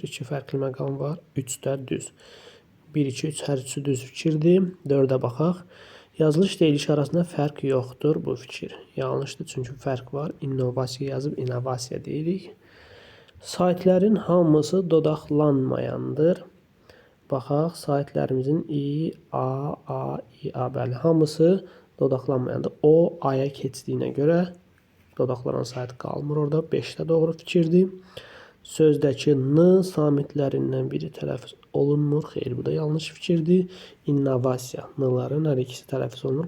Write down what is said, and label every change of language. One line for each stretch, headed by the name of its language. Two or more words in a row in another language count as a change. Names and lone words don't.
Azerbaijani: 2 fərqli məqam var. 3 də düz. 1, 2, 3 hər üçü düz fikirdir. 4-ə baxaq. Yazılış deyiliş arasında fərq yoxdur bu fikir. Yanlışdır, çünki fərq var. İnnovasiya yazıb innovasiya deyirik. Saytlərin hamısı dodaqlanmayandır. Baxaq, saytlərimizin i, a, i, a, bəli, hamısı dodaqlanmayandır. O, aya keçdiyinə görə dodaqlanan sayt qalmır orada. 5-də doğru fikirdir. Sözdəki n samitlərindən biri tələffüz olunmur. Xeyr, bu da yanlış fikirdir. İnnovasiya, n-ların hər ikisi tələffüz olunur.